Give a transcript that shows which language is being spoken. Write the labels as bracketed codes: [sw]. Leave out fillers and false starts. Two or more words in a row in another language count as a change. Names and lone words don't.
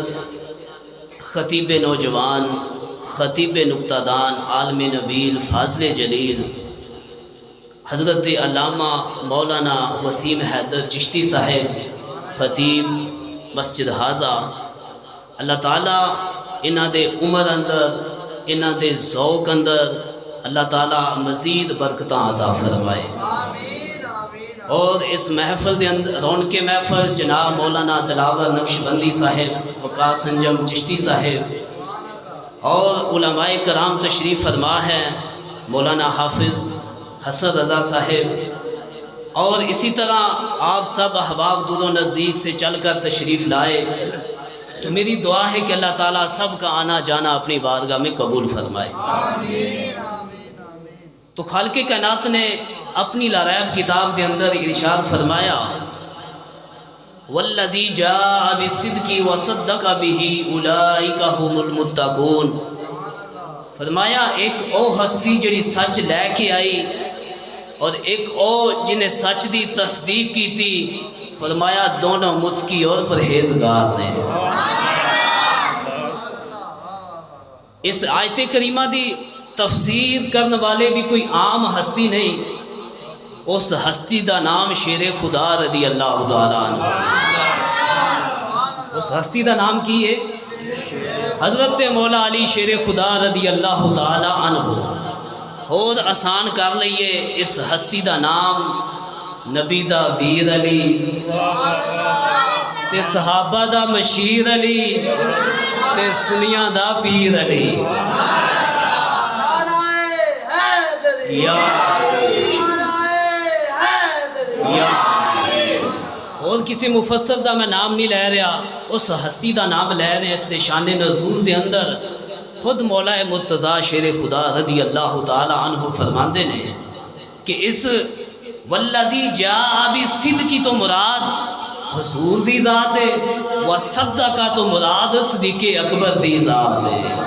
[ur] خطیب نوجوان، خطیب نکتہ دان، عالم نبیل، فاضل جلیل حضرت علامہ مولانا وسیم حیدر چشتی صاحب خطیب مسجد حاضہ، اللہ تعالیٰ [pa] انہاں دے عمر اندر انہاں دے ذوق اندر اللہ تعالیٰ مزید برکتاں عطا فرمائے، اور اس محفل دے اندر [ur] رونق محفل جناب مولانا دلاور نقشبندی صاحب، وقاص انجم چشتی صاحب اور علماء کرام تشریف فرما ہے، مولانا حافظ حسن رضا صاحب، اور اسی طرح آپ سب احباب دور و نزدیک سے چل کر تشریف لائے، تو میری دعا ہے کہ اللہ تعالیٰ سب کا آنا جانا اپنی بارگاہ میں قبول فرمائے۔ تو خالق کائنات نے اپنی لاریب کتاب کے اندر ارشاد فرمایا [ar] والذی جاء بالصدق وصدق به اولئک هم المتقون، [pa] فرمایا ایک او ہستی جڑی سچ لے کے آئی اور ایک او جنہیں سچ دی تصدیق کی تھی، فرمایا دونوں متقی اور پرہیزگار نے۔ اس آیت کریمہ دی تفسیر کرنے والے بھی کوئی عام ہستی نہیں، اس ہستی دا نام شیر خدا [ar] رضی اللہ تعالیٰ عنہ، [pa] اس ہستی دا نام کی ہے حضرت مولا علی شیر خدا [ar] رضی اللہ تعالیٰ عنہ۔ [pa] اور آسان کر لئیے اس ہستی دا نام نبی دا ویر علی تے صحابہ دا مشیر علی تے سنیاں دا پیر علی، اور کسی مفسر دا میں نام نہیں لے رہا، اس ہستی دا نام لے رہے ہیں۔ اس دے شان نزول دے اندر خود مولا مرتضیٰ شیر خدا [ar] رضی اللہ تعالی عنہ [pa] فرماندے نے کہ اس [ar] والذی جاء بالصدق [pa] تو مراد حضور دی ذات ہے، وصدق تو مراد صدیق اکبر دی ذات ہے۔